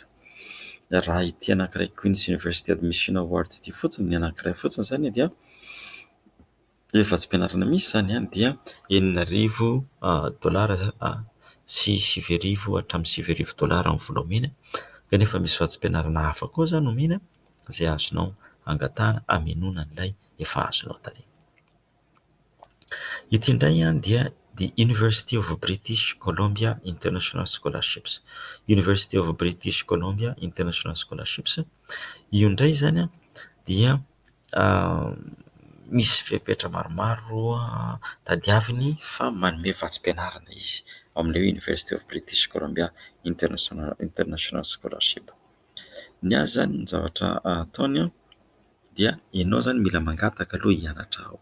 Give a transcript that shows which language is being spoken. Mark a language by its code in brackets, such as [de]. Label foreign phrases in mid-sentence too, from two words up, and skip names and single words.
[mg] Raha ity anankiray Queen's University Admission Award ity fotsiny, ny anankiray fotsiny zany dia ilay vatsim-pianarana misy zany dia $8,000 sy $7,000 hatramin'ny $7,000 amin'ny vola omena. Kanefa misy vatsim-pianarana hafa koa zany omena izay azonao angatahana hamelona an'ilay efa azonao taloha. Ity indray dia the University of British Columbia International Scholarships. University of British Columbia International Scholarships. Io indray zany dia misy fepetra maromaro tadiaviny fa manome vatsim-pianarana izy amin'ilay University of British Columbia International Scholarship. Ny azy zany ny zavatra ataony dia ianao zany mila mangataka aloha hianatra ao.